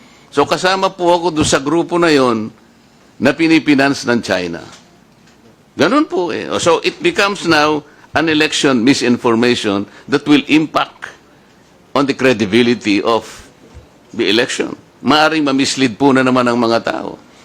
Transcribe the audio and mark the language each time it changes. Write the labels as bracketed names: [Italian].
[Filipino] So kasama po ako doon sa grupo na yon na pinipinance ng China. Ganun po eh. [English] So it becomes now an election misinformation that will impact on the credibility of the election. [Filipino] Maaring mamislead po na naman ang mga tao.